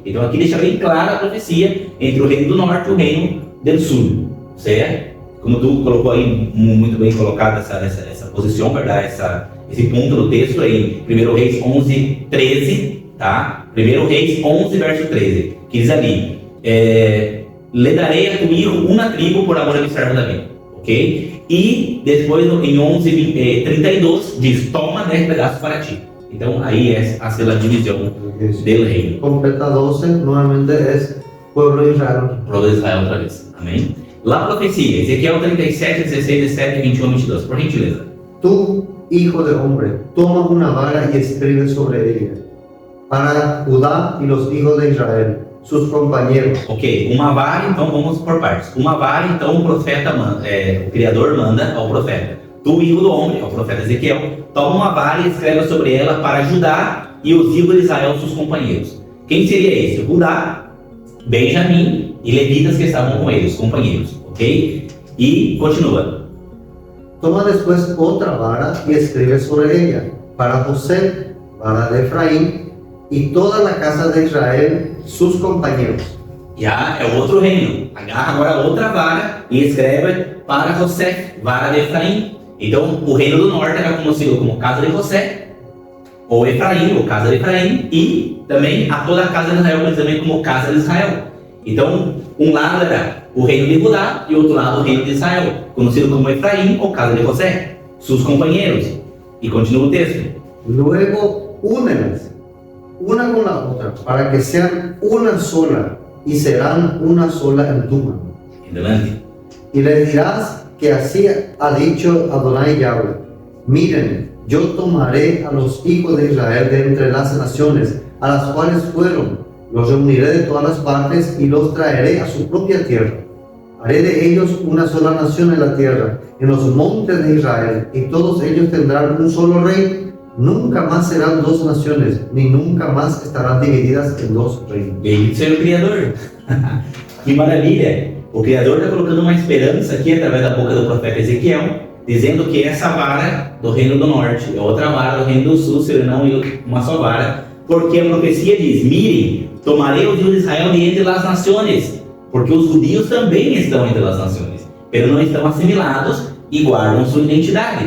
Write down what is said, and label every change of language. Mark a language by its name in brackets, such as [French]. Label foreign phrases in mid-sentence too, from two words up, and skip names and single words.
[Portuguese] Então aqui deixa bem clara a profecia entre o reino do norte e o reino do sul, certo? Como tu colocou aí, muito bem colocada essa posição, verdade? Esse ponto do texto aí, 1 Reis 11, 13, tá? 1 Reis 11, verso 13, que diz ali, le darei a [Spanish] tu hijo una [Portuguese] tribo por amor a mi servo Davi, ok? E depois em 11, 32, diz, toma 10 pedaços para ti. Então aí é a divisão do reino. Completa 12, [Spanish] nuevamente es pueblo de Israel. Pueblo de Israel [Portuguese] outra vez. Amém? La profecia, Ezequiel 37, 16, 17, 21, 22. Por gentileza. [Spanish] Tú, hijo de hombre, toma una vara y escribe sobre ella, para Judá y los hijos de Israel, sus compañeros. [Portuguese] Ok, uma vara, então vamos por partes. Uma vara, então o profeta manda, o Criador manda ao profeta. Tu, hijo do homem, ao profeta Ezequiel, toma uma vara e escreve sobre ela para Judá e os hijos de Israel, seus companheiros. Quem seria esse? Judá, Benjamim e levitas que estavam com eles, companheiros, ok? E continua. [Spanish] Toma después otra vara y escribe sobre ella, para José, vara de Efraín, y toda la casa de Israel, sus compañeros. [Portuguese] Já é o outro reino. Agarra agora outra vara e escreve para José, vara de Efraim. Então, o reino do norte era conhecido como casa de José, ou Efraim, ou casa de Efraim, e também a toda a casa de Israel, mas também como casa de Israel. Então, um lado era o reino de Judá e outro lado o reino de Israel, conhecido como Efraim ou casa de José, seus companheiros. E continua o texto. [Spanish] Luego, únelas, una con la otra, para que sean una sola, y serán una sola en tu mano. Adelante. Y les dirás que así ha dicho Adonai Yahweh: miren, yo tomaré a los hijos de Israel de entre las naciones a las cuales fueron, los reuniré de todas las partes y los traeré a su propia tierra. Haré de ellos una sola nación en la tierra, en los montes de Israel, y todos ellos tendrán un solo rey. Nunca más serán dos naciones, ni nunca más estarán divididas en dos reinos. [Portuguese] Bendito seja o Criador. Que maravilha! O Criador está colocando uma esperança aqui através da boca do profeta Ezequiel, dizendo que essa vara do reino do norte e outra vara do reino do sul serão uma só vara, porque a profecia diz: mirem, tomarei os hijos de Israel de entre as nações, porque os judeus também estão entre as nações, pero não estão assimilados e guardam sua identidade.